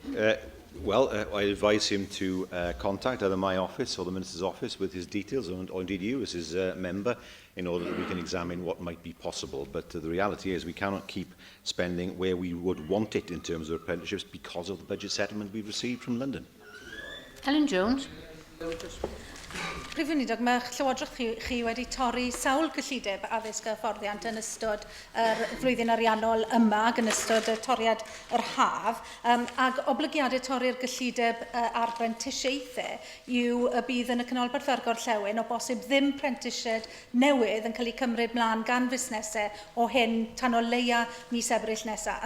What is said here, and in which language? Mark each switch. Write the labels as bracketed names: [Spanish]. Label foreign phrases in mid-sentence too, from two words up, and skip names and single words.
[English] I advise him to contact either my office or the Minister's office with his details, or indeed you as his member, in order that we can examine what might be possible. But the reality is we cannot keep spending where we would want it in terms of apprenticeships because of the budget settlement we've received from London. Ellen Jones. [Welsh] Prif Weinidog, mae Llywodraeth chi wedi torri sawl cyllideb addysg a hyfforddiant yn ystod flwyddyn ariannol yma ac yn ystod y toriad yr haf, ac oblygiadau torri'r gyllideb ar brentisiaethau yw y bydd yn y canolbarth Argorllewin o bosib ddim prentisied newydd yn cael ei cymryd mlaen gan fusnesau o hyn tan o leia mis Ebrill nesaf.